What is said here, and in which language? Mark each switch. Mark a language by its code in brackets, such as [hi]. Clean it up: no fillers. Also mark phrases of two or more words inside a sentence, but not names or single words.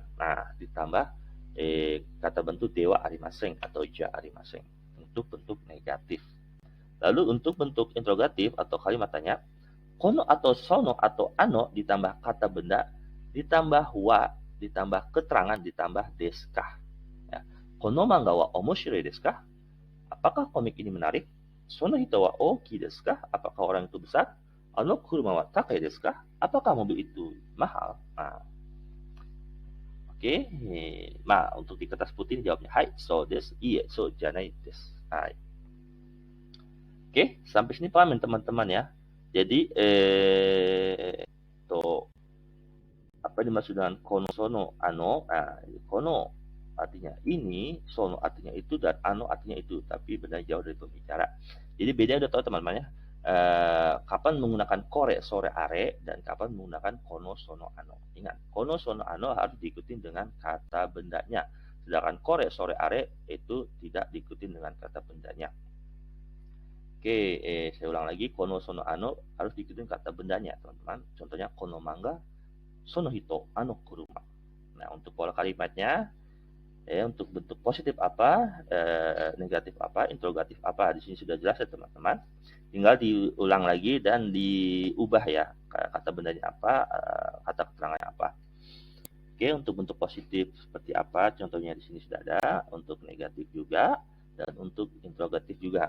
[id] Nah, ditambah kata bentuk [ja] ではありません [id] atau [ja] じゃありません [id] untuk bentuk negatif. Lalu untuk bentuk interrogatif atau kalimat tanya, kono atau sono atau ano ditambah kata benda, ditambah wa, ditambah keterangan, ditambah [ja] ですか. [id] Ya. [ja] この漫画は面白いですか? [id] Apakah komik ini menarik? [ja] その人は大きいですか? [id] Apakah orang itu besar? [ja] あの車は高いですか? [id] Apakah mobil itu mahal? Nah, oke. Nah, untuk di kertas putih jawabnya hai, [ja] そうです、いいえ、そうじゃないです. [id] Hai. Oke, sampai sini paham ya teman-teman ya. Jadi apa dimaksud dengan [ja] この その あの? [id] Nah, kono artinya ini, sono artinya itu, dan ano artinya itu, tapi benar jauh dari pembicara. Jadi beda udah tahu teman-teman ya. Kapan menggunakan [ja] これ それ あれ [id] dan kapan menggunakan [ja] この その あの. [id] Ingat, [ja] この その あの [id] harus diikuti dengan kata bendanya, sedangkan [ja] これ それ あれ [id] itu tidak diikuti dengan kata bendanya. Oke, saya ulang lagi, [ja] この その あの [id] harus diikuti kata bendanya teman-teman. Contohnya [ja] この漫画 その人 あの車. [id] Nah, untuk pola kalimatnya, untuk bentuk positif apa, negatif apa, interrogatif apa, di sini sudah jelas ya teman-teman. Tinggal diulang lagi dan diubah ya, kata bendanya apa, kata keterangannya apa. Oke, untuk bentuk positif seperti apa, contohnya di sini sudah ada, untuk negatif juga, dan untuk interrogatif juga.